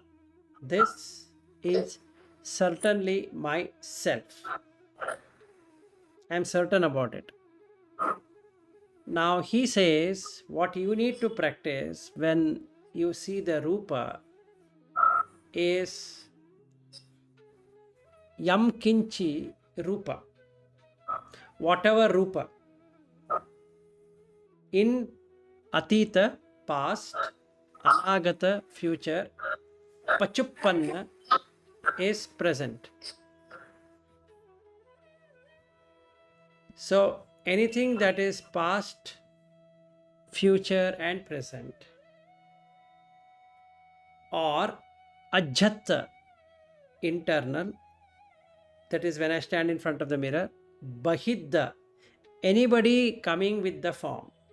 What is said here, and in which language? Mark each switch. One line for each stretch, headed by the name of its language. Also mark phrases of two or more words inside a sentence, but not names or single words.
English: This is certainly myself. I am certain about it. Now he says what you need to practice when you see the rupa is
Pali: yam kinchi rupa.
English: Whatever rupa. In atita, past, anagata, future, pachuppanna is present. So anything that is past, future and present, or ajjata, internal, that is when I stand in front of the mirror, bahidda, anybody coming with the form.